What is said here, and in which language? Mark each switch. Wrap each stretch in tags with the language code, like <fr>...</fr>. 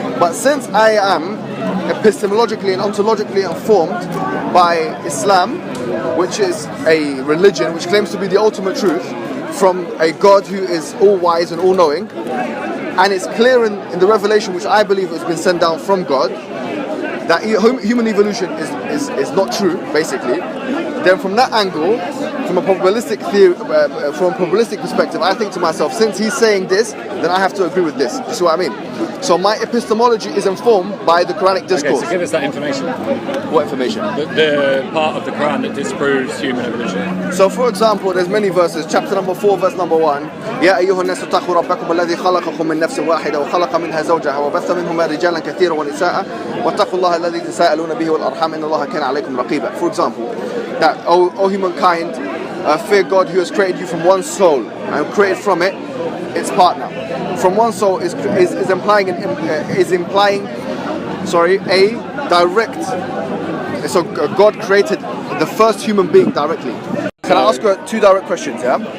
<en>But since I am epistemologically and ontologically informed by Islam, which is a religion which claims to be the ultimate truth from a God who is all wise and all knowing, and it's clear in the revelation which I believe has been sent down from God that human evolution is not true, basically, then from that angle, from a probabilistic theory, from a probabilistic perspective, I think to myself, since he's saying this, then I have to agree with this. You see what I mean? So my epistemology is informed by the Quranic discourse. Okay, so give us that information. What information? The part of the Quran that disproves human evolution. So for example, there's many verses. Chapter number 4, verse number 1.</en> <ar>يا أيها الناس اتقوا ربكم الذي خلقكم من نفس واحدة وخلق منها زوجها وبث منهما رجالا كثيرا ونساء واتقوا الله الذي تساءلون به والأرحام إن الله كان عليكم رقيبا.</ar> <en>For example, that O humankind, fear God who has created you from one soul and created from it its partner. From one soul is implying a direct. So God created the first human being directly. Can I ask you two direct questions? Yeah.</en>